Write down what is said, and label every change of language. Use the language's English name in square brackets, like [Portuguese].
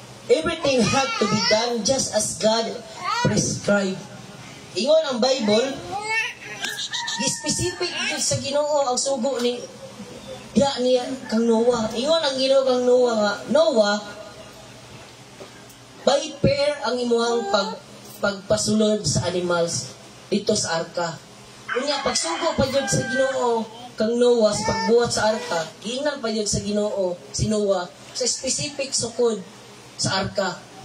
[English] Everything had to be done just as God prescribed. [Cebuano] Ingon ang Bible, specific sa Ginoo ang sugo ni niya kang Noah. Ingon ang Ginoo kang Noah nga, Noah, by pair ang imuhang pagpasulod sa animals dito sa arka. Unya pagsugo pa jud sa Ginoo kang Noah sa pagbuhat sa arka, giingnan pa jud sa Ginoo si Noah sa specific sukod sa arka.